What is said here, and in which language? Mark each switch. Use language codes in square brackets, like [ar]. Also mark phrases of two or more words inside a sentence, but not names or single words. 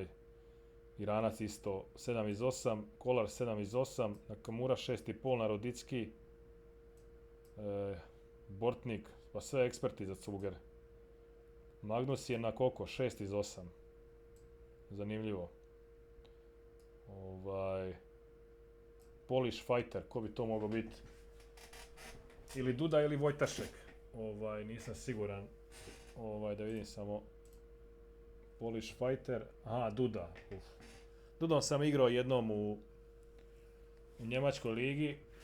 [hr] Iranac isto 7 iz 8. Kolar 7 iz 8. Nakamura 6,5, Narodicki. Bortnik, pa sve eksperti za cuger. Magnus je na koliko? 6 iz 8. Zanimljivo. Polish Fighter, ko bi to mogao biti? Ili Duda ili Vojtašek. Nisam siguran. Da vidim samo. Polish Fighter. Aha, Duda. Dudom sam igrao jednom u njemačkoj ligi.